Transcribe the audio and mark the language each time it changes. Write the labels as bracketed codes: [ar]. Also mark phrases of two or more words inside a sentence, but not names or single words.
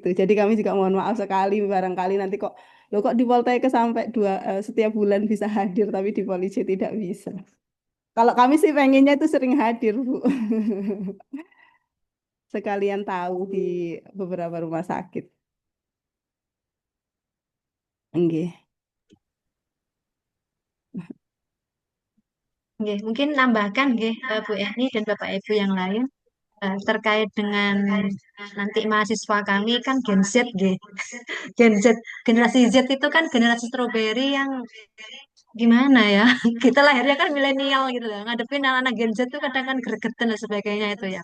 [id] Jadi kami juga mohon maaf sekali barangkali nanti kok di Poltekkes sampai setiap bulan bisa hadir tapi di Polisi tidak bisa. Kalau kami sih pengennya itu sering hadir, Bu. Sekalian tahu di beberapa rumah sakit. Nggih. Nggih, mungkin nambahkan nggih Bu Eni dan Bapak Ibu yang lain terkait dengan nanti mahasiswa kami kan Gen Z nggih. Gen Z, generasi Z itu kan generasi stroberi yang gimana ya? Kita lahirnya kan milenial gitu loh. Ngadepin anak-anak Gen Z tuh kadang kan gregetan dan sebagainya itu ya.